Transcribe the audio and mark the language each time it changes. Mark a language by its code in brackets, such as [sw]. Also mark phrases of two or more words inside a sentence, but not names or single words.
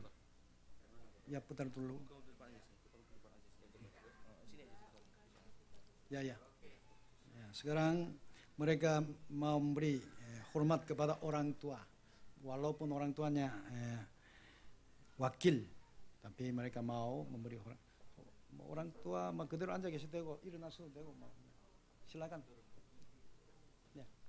[id] Ya, putar dulu. Ya. Sekarang mereka mau memberi hormat kepada orang tua, walaupun orang tuanya wakil, tapi mereka mau memberi hormat. Orang tua mah [ko] 그대로 앉아 계셔도 되고 일어나셔도 되고 뭐. [id] silakan. Ya.